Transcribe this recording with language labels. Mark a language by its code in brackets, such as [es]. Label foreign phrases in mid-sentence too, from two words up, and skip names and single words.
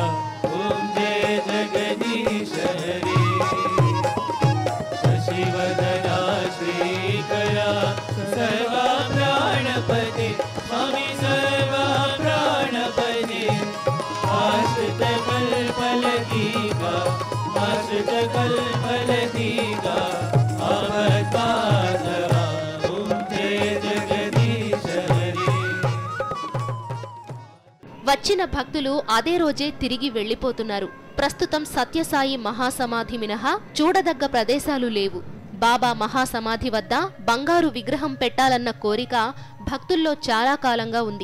[sa] ओम जय जगदीश हरे शशिवदना श्रीकरा सर्वा प्राणपते, स्वामी सर्वा प्राणपते. आश्रित कल्पलतीका, आश्रित कल्पलतीका अवतारा. ओम जय जगदीश हरे. [te] వచ్చిన భక్తులు అదే రోజే తిరిగి వెళ్లిపోతున్నారు. ప్రస్తుతం సత్యసాయి మహాసమాధి మినహా చూడదగ్గ ప్రదేశాలు లేవు. బాబా మహాసమాధి వద్ద బంగారు విగ్రహం పెట్టాలన్న కోరిక భక్తుల్లో చాలా కాలంగా ఉంది.